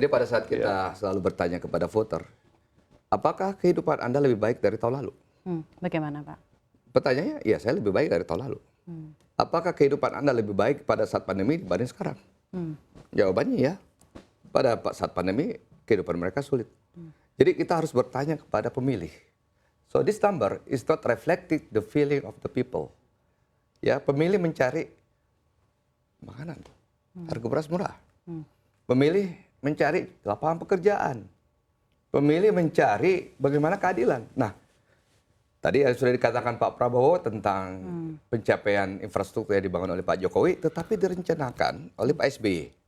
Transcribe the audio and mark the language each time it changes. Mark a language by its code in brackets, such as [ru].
[id] Jadi pada saat kita selalu bertanya kepada voter, apakah kehidupan Anda lebih baik dari tahun lalu? Bagaimana Pak? Pertanyaannya, ya saya lebih baik dari tahun lalu. Apakah kehidupan Anda lebih baik pada saat pandemi dibanding sekarang? Jawabannya ya. Pada saat pandemi, kehidupan mereka sulit. Jadi kita harus bertanya kepada pemilih. [en] So this number is not reflecting the feeling of the people. [id] Ya, pemilih mencari makanan, harga beras murah. Pemilih mencari lapangan pekerjaan. Pemilih mencari bagaimana keadilan. Nah, tadi sudah dikatakan Pak Prabowo tentang pencapaian infrastruktur yang dibangun oleh Pak Jokowi, tetapi direncanakan oleh Pak SBY.